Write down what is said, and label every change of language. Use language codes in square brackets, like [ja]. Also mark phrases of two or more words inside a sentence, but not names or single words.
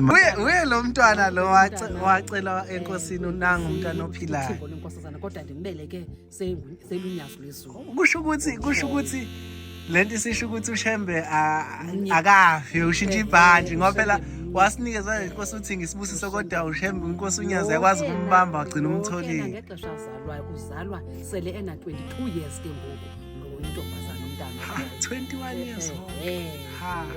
[xh] Uye lo mntwana lo wacela enkosini unanga umntwana ophilayo. Kodwa ndimbeleke selunyazo lezulu. [zu] Kusho ukuthi lento isisho ukuthi uShembe akafi, ushintsha ibhanji ngoba phela wasinikeza inkosi uthi ngisibusiso, kodwa uShembe inkosi unyazo yakwazi ukumbamba wagcina umtholile. [xh] Ngexesha uzalwa sele ena 22 years ke ngoku lo intombazana umntana. [en] 21 years old.